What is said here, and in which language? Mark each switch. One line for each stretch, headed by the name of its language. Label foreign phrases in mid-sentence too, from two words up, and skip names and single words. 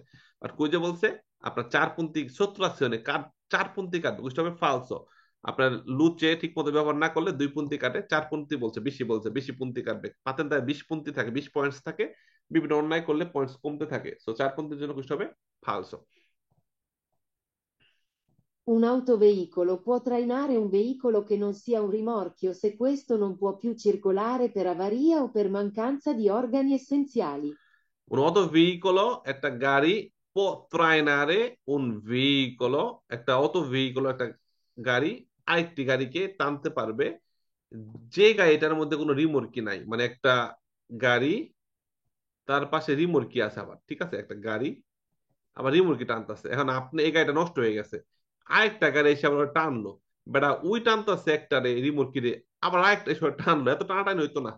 Bangla: আর কই যে বলছে আপনার 4 পন্থী সত্রাসনে কাট, 4 পন্থী কাটবে। বুঝতে হবে? ফালসো। আপনার লুচে ঠিক মতো ব্যবহার না করলে 2 পন্থী কাটে, 4 পন্থী বলছে, বেশি বলছে, বেশি পন্থী কাটবে। পাতেন 20 পন্থী থাকে, 20 পয়েন্টস থাকে, বিভিন্ন অন্যায় করলে পয়েন্টস কমতে থাকে। সো 4 পন্থীর জন্য বুঝতে হবে ফালসো।
Italian: Un autoveicolo può trainare un veicolo che non sia un rimorchio se questo non può più circolare per avaria o per mancanza di organi essenziali. Un autoveicolo
Bangla: একটা গাড়ি,
Italian: trainare un veicolo
Bangla: একটা autoveicolo একটা গাড়ি আরেকটি গাড়িকে টানতে পারবে যে গাড়িটার মধ্যে কোনো রিমোর্কি নাই। মানে একটা গাড়ি, তার পাশে রিমোর্কি আছে আবার। ঠিক আছে? একটা গাড়ি আবার রিমোর্কি টানতেছে। এখন আপনি এই গাড়িটা নষ্ট হয়ে গেছে, আরেকটা গাড়ি এসে আবার টানলো, বেটা ওই টানতেছে একটা রে রিমোর্কি রে, আবার আরেকটা এসে টানলো, এত টানাটানি হইতো না।